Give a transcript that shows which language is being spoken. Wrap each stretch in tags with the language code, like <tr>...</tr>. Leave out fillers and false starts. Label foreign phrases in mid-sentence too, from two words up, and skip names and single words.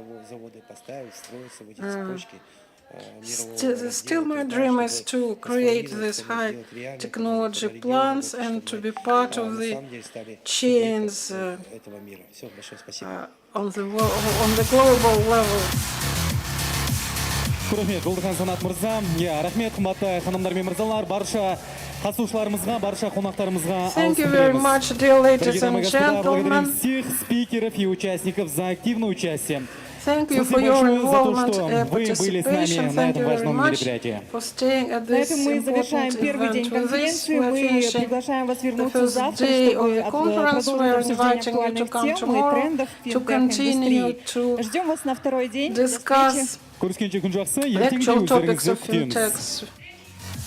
<en>Still my dream is to create these high technology plants and to be part of the chains on the global level.</en> <kk>Рахмет, Жолдыхан Санат мырза. Рахмет, қымбатты ханымдар мен мырзалар, барша қатысушыларымызға, барша қонақтарымызға.</kk> <en>Thank you very much, dear ladies and gentlemen.</en> <ru>Всех спикеров и участников за активное участие.</ru> <en>Thank you for your involvement and participation. Thank you very much for staying at this important event. With this, we are finishing the first day of the conference. We are inviting you to come tomorrow to continue to discuss actual topics of fintechs.</en>